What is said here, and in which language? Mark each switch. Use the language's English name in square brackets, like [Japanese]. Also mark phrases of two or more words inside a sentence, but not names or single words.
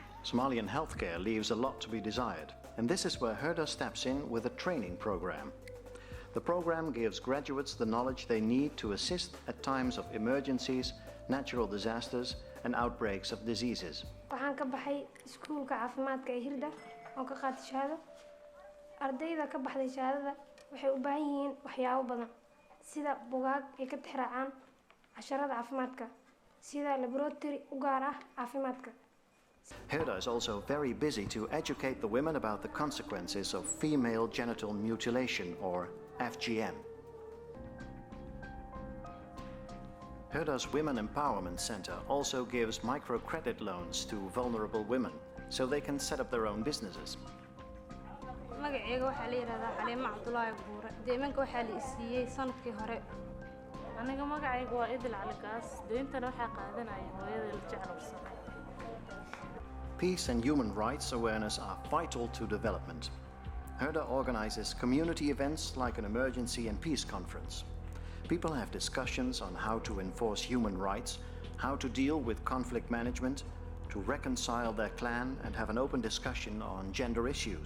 [English] Somalian healthcare leaves a lot to be desired, and this is where Herda steps in with a training program. The program gives graduates the knowledge they need to assist at times of emergencies, natural disasters, and outbreaks of diseases. [Somali] waxaan ka baxay iskuulka caafimaadka ee Hirda oo ka qaatay shahaado ardayda ka baxday shahaadada waxay u baahan yihiin waxyaabo badan sida buugaag ay ka tixraacaan casharada caafimaadka sida laboratory u gaar ah caafimaadka. [English] Herda is also very busy to educate the women about the consequences of female genital mutilation, or FGM. Herda's Women Empowerment Center also gives microcredit loans to vulnerable women so they can set up their own businesses. [Somali] magacayga waxaa la yiraahdaa Xaliimo Cabdullaahi Buure deemanka waxaa la siiyay sanadkii hore aniga magacayga waa Idil Cali Gaas deentana waxaa qaadanaya hooyada la jecel warsame. [English] Peace and human rights awareness are vital to development. Herda organizes community events like an emergency and peace conference. People have discussions on how to enforce human rights, how to deal with conflict management, to reconcile their clan and have an open discussion on gender issues.